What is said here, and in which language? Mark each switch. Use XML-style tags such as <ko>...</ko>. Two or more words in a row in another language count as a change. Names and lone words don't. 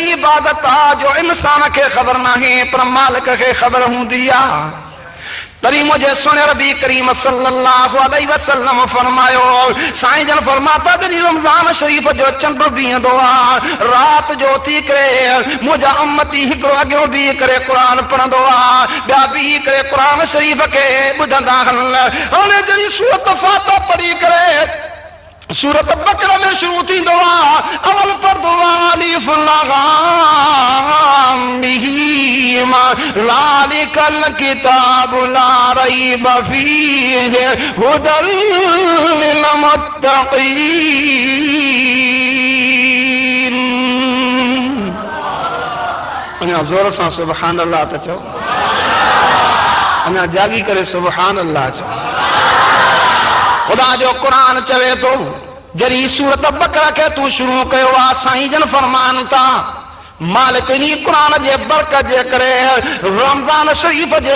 <sd>इबादत आहे जो इंसान खे ख़बर नाहे पर मालिक खे ख़बर हूंदी आहे तरी मुझे सुने रबी करीम</sd> <ar>صلى الله عليه وسلم</ar> <sd>फरमायो साईं जन फरमाता जॾहिं रमज़ान शरीफ़ जो चंड बीहंदो आहे रात जो थी करे मुंहिंजा उम्मती हिकिड़ो अॻियो बीह करे क़ुरान पढ़ंदो आहे ॿिया बीह करे क़ुरान शरीफ़ खे ॿुधंदा हाणे जॾहिं सूरत फातिहा पढ़ी करे सूरत बकरा में शुरू थींदो आहे अवल पढ़दो आहे अलिफ</sd> <ar>لام ميم ذلك الكتاب لا ريب فيه هدى للمتقين</ar> <sd>अञा ज़ोर सां</sd> <ar>سبحان الله</ar> <sd>त चओ अञा जागी करे</sd> <ar>سبحان الله</ar> <sd>चओ ख़ुदा जो क़ुरान चवे थो जॾहिं सूरत बकरा खे तूं शुरू कयो आहे साईं जन फरमान था मालिक इन क़ुरान जे बरकत जे करे रमज़ान शरीफ़ जे</sd>